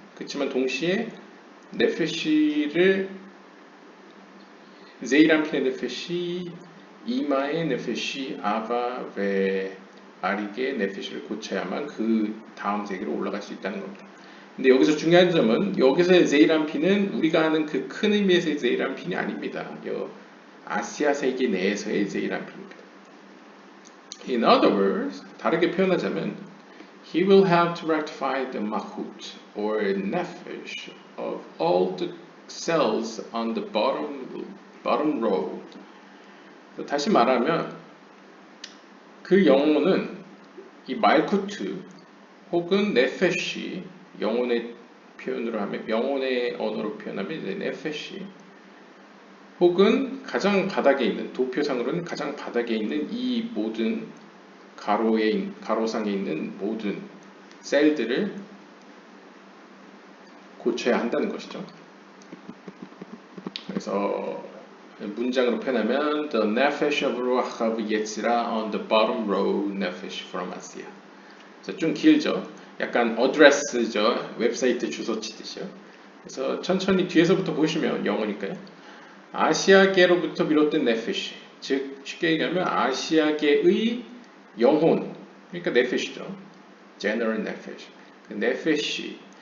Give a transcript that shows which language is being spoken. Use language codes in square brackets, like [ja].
[ko] 그렇지만 동시에 네페시를 제이란핀의 네페시, 이마의 네페시, 아바, 베, 아릭의 네페시를 고쳐야만 그 다음 세계로 올라갈 수 있다는 겁니다. 근데 여기서 중요한 점은 여기서의 제이란핀은 우리가 아는 그 큰 의미에서의 제이란핀이 아닙니다. 아시아 세계 내에서의 제이란핀입니다. [en] In other words, [ko] 다르게 표현하자면 [en] He will have to rectify the mahut or nefesh of all the cells on the bottom row. [ko] 다시 말하면 그 영혼은 이 말쿠트 혹은 네페시 영혼의 표현으로 하면 영혼의 언어로 표현하면 이제 네페시 혹은 가장 바닥에 있는 도표상으로는 가장 바닥에 있는 이 모든 가로상에 있는 모든 셀들을 고쳐야 한다는 것이죠. 그래서 문장으로 표현하면 [en] The nefesh of ruach of Yetzirah on the bottom row nefesh from Asiya. [ko] 좀 길죠. 약간 어드레스죠. 웹사이트 주소 치듯이요. 그래서 천천히 뒤에서부터 보시면 영어니까요. 아시아계로부터 비롯된 네페시, 즉 쉽게 얘기하면 아시아계의 영혼, 그러니까 네페시죠. General Nefesh. 그 네페시.